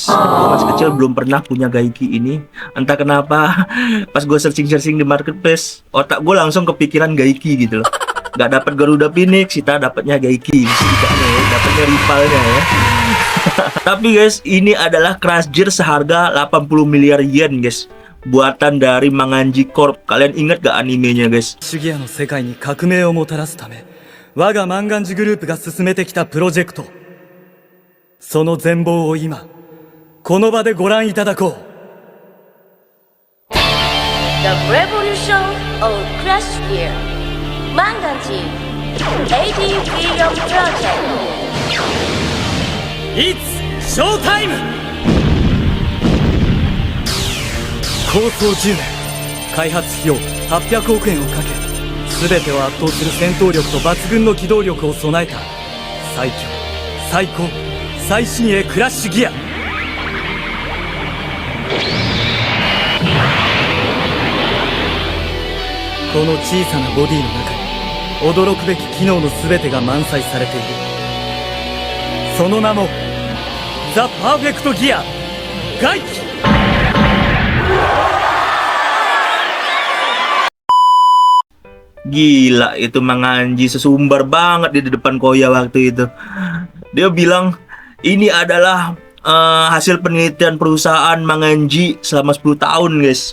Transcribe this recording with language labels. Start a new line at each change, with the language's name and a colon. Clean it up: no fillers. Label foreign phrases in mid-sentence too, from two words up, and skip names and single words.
Indonesian: Gua masih kecil belum pernah punya Gaiki ini. Entah kenapa pas gua searching di marketplace, otak gua langsung kepikiran Gaiki gitu loh. Gak dapat Garuda Phoenix, kita dapatnya Gaiki. Dapatnya rivalnya ya. Tapi guys, ini adalah Crash Gear seharga 80 miliar yen guys. Buatan dari Manganji Corp. Kalian ingat gak animenya guys?
Japanese: シギアの世界に革命をもたらすため、我がマンガンジグループが進めてきたプロジェクト。その全貌を今、この場でご覧いただこう。
English: The Revolution of Crash Gear Manganji 80 Billion Project It's Showtime!
Japanese: 構想10年、開発費用800億円をかけ、全てを圧倒する戦闘力と抜群の機動力を備えた最強、最高、最新鋭クラッシュギア。この小さなボディの中に驚くべき機能の全てが満載されている。その名もザ・パーフェクトギア外気。
Indonesian: Gila itu Manganji sesumbar banget di depan Koya waktu itu. Dia bilang ini adalah hasil penelitian perusahaan Manganji selama 10 tahun guys.